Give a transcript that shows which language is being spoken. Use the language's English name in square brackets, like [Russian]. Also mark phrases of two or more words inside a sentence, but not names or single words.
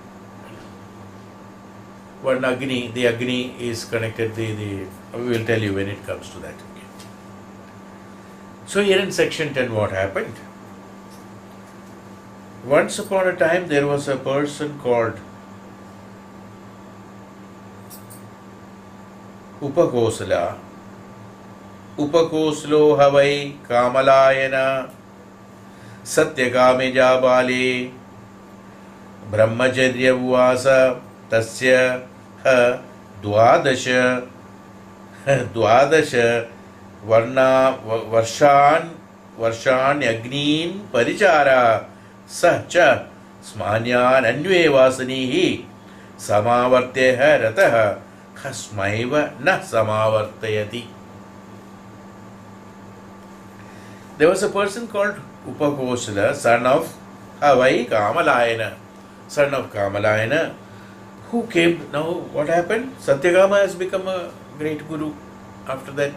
[English] One Agni, the Agni is connected, we will tell you when it comes to that. Okay. So here in section 10, what happened? Once upon a time, there was a person called Upakosala. [Sanskrit] उपकोसलो हवै कामलायन सत्यकामे जाबाले ब्रह्मचर्य उवास तस्य ह द्वादश वर्षाण अग्नीन परिचार सह च स्मन्यान अन्वे वासनिहि समावर्त्य रतः कस्मैव न समावर्तयति. [English] There was a person called Upakosala, son of Havai Kamalayana, who came. Now what happened? Satyakama has become a great guru after that.